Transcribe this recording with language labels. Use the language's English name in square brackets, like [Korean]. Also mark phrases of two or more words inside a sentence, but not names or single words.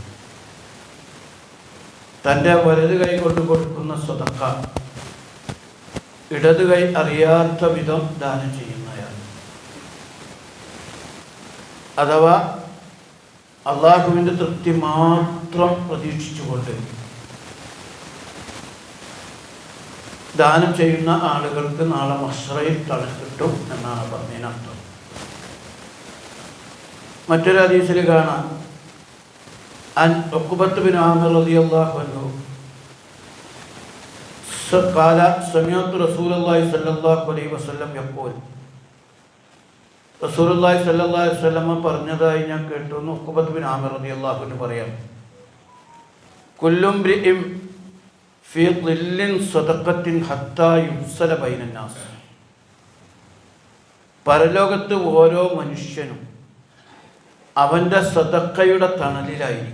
[Malayalam] തൻ്റെ വലത് കൈ കൊണ്ട് കൊടുക്കുന്ന സദഖ ഇടത് കൈ അറിയാത്ത വിധം ദാനം ചെയ്യുന്നയാൾ, അഥവാ അള്ളാഹുവിൻ്റെ തൃപ്തി മാത്രം പ്രതീക്ഷിച്ചുകൊണ്ട് ദാനം ചെയ്യുന്ന ആളുകൾക്ക് നാളെ മഹ്ശറയിൽ തണൽ കിട്ടും എന്നാണ് പറഞ്ഞതിനർത്ഥം. മറ്റൊരു ഹദീസിൽ കാണാം, [Arabic] عن عقبة بن عامر رضي الله عنه قال سمعت رسول الله صلى الله عليه وسلم يقول, رسول الله صلى الله عليه وسلم [Malayalam] പറഞ്ഞതായി ഞാൻ കേട്ടു. ഉഖബത്ത് ബിൻ ആമിർ [Arabic] رضي الله عنه [Malayalam] പറയാം, [Arabic] كل امرئ في ظل صدقته حتى يفصل بين الناس, [Malayalam] പരലോകത്ത് ഓരോ മനുഷ്യനും അവൻ്റെ സദഖയുടെ തണലിലായിരിക്കും.